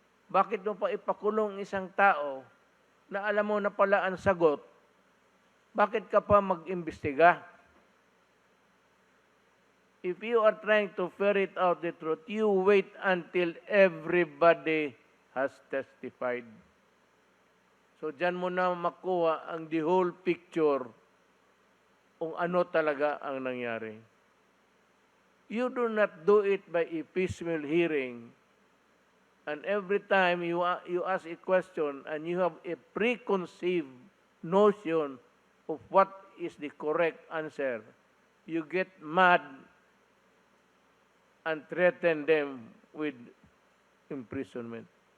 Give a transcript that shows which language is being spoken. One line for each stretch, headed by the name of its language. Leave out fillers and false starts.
Filipino: Bakit mo pa ipakulong isang tao na alam mo na pala ang sagot? Bakit ka pa mag-imbestiga?
English: If you are trying to ferret out the truth, you wait until everybody has testified.
Filipino: So, dyan mo na makuha ang
English: the whole picture
Filipino: kung ano talaga ang nangyari.
English: You do not do it by a piecemeal hearing, and every time you ask a question and you have a preconceived notion of what is the correct answer, you get mad and threaten them with imprisonment.